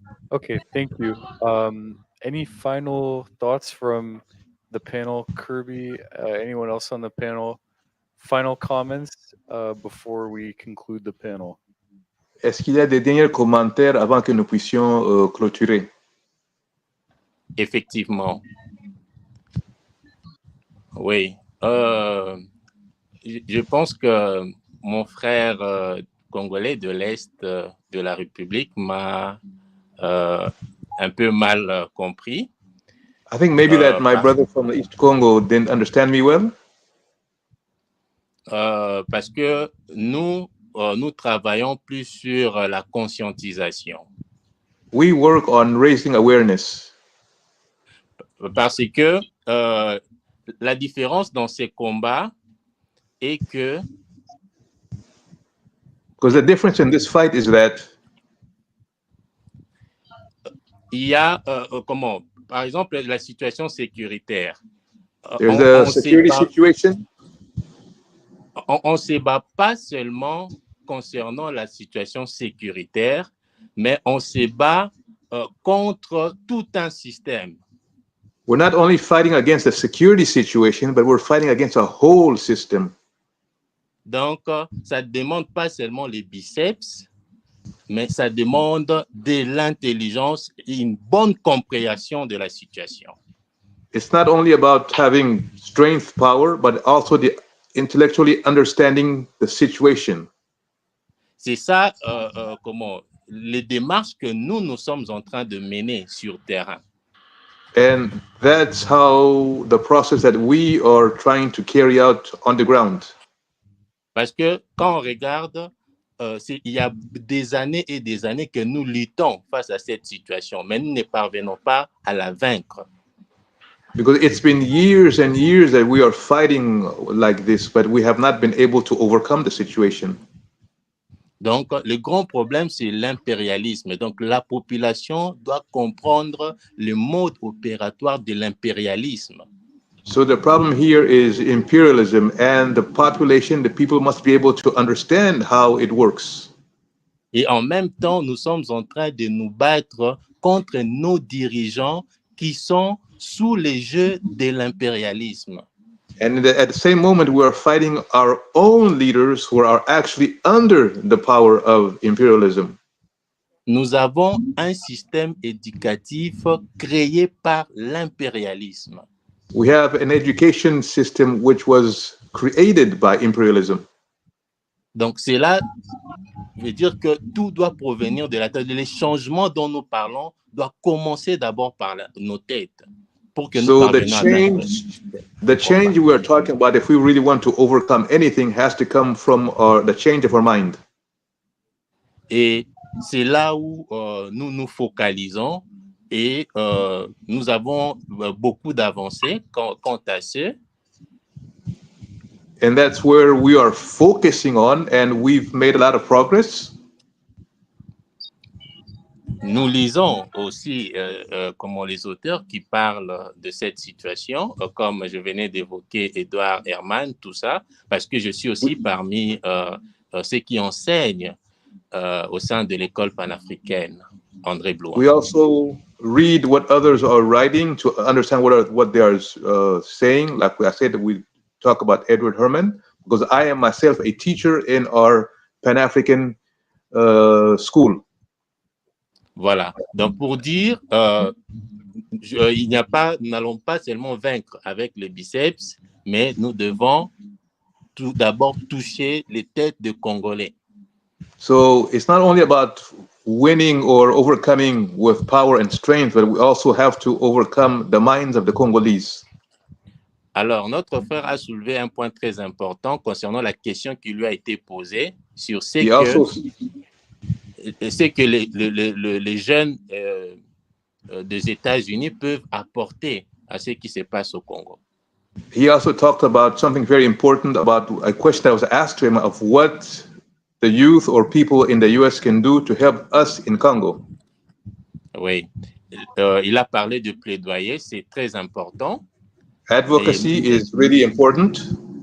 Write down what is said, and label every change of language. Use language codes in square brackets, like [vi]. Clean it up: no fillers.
[en] Okay, thank you. Any final thoughts from the panel? Kirby, anyone else on the panel? Final comments before we conclude the panel? [fr] Est-ce qu'il y a des derniers commentaires avant que nous puissions clôturer? Effectivement. Oui. Je pense que mon frère congolais de l'Est de la République m'a un peu mal compris. [en] I think maybe that my brother from the East Congo didn't understand me well. [fr] Parce que nous travaillons plus sur la conscientisation. [en] We work on raising awareness. [fr] Parce que la différence dans ces combats est que [en] because the difference in this fight is that [fr] il y a par exemple la situation sécuritaire. [en] There's a security situation. [fr] On ne se bat pas seulement concernant la situation sécuritaire, mais on se bat contre tout un système. [en] We're not only fighting against the security situation, but we're fighting against a whole system. [fr] Donc, ça ne demande pas seulement les biceps, mais ça demande de l'intelligence et une bonne compréhension de la situation. [en] It's not only about having strength, power, but also the intellectually understanding the situation. [fr] C'est ça les démarches que nous sommes en train de mener sur terrain. [en] And that's how the process that we are trying to carry out on the ground. [fr] Parce que quand on regarde il y a des années et des années que nous luttons face à cette situation, mais nous ne parvenons pas à la vaincre. [en] Because it's been years and years that we are fighting like this, but we have not been able to overcome the situation. [fr] Donc, le grand problème, c'est l'impérialisme. Donc, la population doit comprendre le mode opératoire de l'impérialisme. [en] So the problem here is imperialism, and the population, the people must be able to understand how it works. [fr] Et en même temps, nous sommes en train de nous battre contre nos dirigeants qui sont sous les jeux de l'impérialisme. [en] And at the same moment, we are fighting our own leaders who are actually under the power of imperialism. [fr] Nous avons un système éducatif créé par l'impérialisme. [en] We have an education system which was created by imperialism. [fr] Donc, cela veut dire que tout doit provenir de la tête. Les changements dont nous parlons doivent commencer d'abord par nos têtes. Pour que nous [en] So the change we are talking about, if we really want to overcome anything, has to come from the change of our mind. [fr] Et c'est là où nous nous focalisons et nous avons beaucoup d'avancées quant à ce. [en] And that's where we are focusing on, and we've made a lot of progress. [fr] Nous lisons aussi comment les auteurs qui parlent de cette situation, comme je venais d'évoquer Edouard Herman, tout ça, parce que je suis aussi parmi ceux qui enseignent au sein de l'école panafricaine, André Blois. [en] We also read what others are writing to understand what they are saying. Like I said, we talk about Edward Herman, because I am myself a teacher in our Pan-African school. [fr] Voilà. Donc, pour dire, nous n'allons pas seulement vaincre avec le biceps, mais nous devons tout d'abord toucher les têtes de Congolais. [en] So it's not only about winning or overcoming with power and strength, but we also have to overcome the minds of the Congolese. [fr] Alors, notre frère a soulevé un point très important concernant la question qui lui a été posée sur ce que les jeunes des États-Unis peuvent apporter à ce qui se passe au Congo. [en] He also talked about something very important, about a question that was asked to him of what the youth or people in the US can do to help us in Congo. [fr] Oui, il a parlé de plaidoyer, c'est très important. [en] Advocacy is really important.